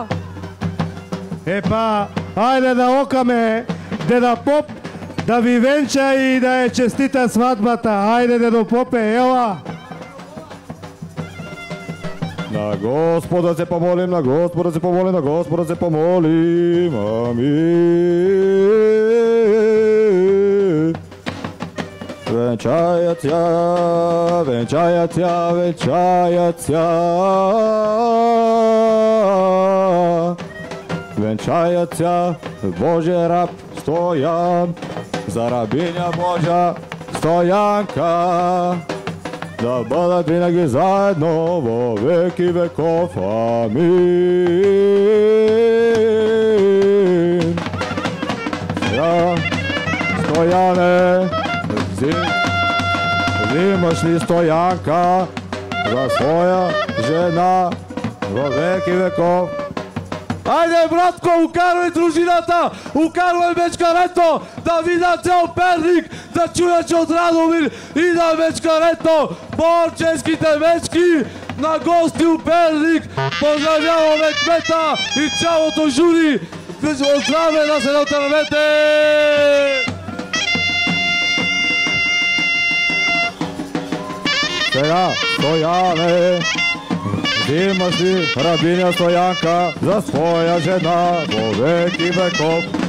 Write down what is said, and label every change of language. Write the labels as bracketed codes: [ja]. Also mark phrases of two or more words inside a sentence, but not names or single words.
[mk] Епа, ајде да окаме Деда Поп да ви венча и да е честита свадбата. Ајде, Дедо Попе, ела! На Господа се помолим, на Господа се помолим, на Господа се помолим. Амин. Венчајат ја, венчајат ја, венчајат ја. Венчајат ја, Божје раб Стојан, за рабиња Божја Стојанка. [bg] Да бъдат винаги заедно [cu] во веки веков. [bg] Амин. Сега, Стояне, взимаш ли Стоянка за своя жена [cu] во веки веков? [mk] Ајде, братко, укарвај дружината, укарвај мечкарето, да видат цел Перник, да чујат од Радомир и да мечкарето, борческите мечки на гости у Перник. [bg] Поздравяваме кмета и цялото жури. Здраве да се натървете! Сега, Стояне, взимаш ли рабиня Стоянка за своя жена [cu] во веки веков?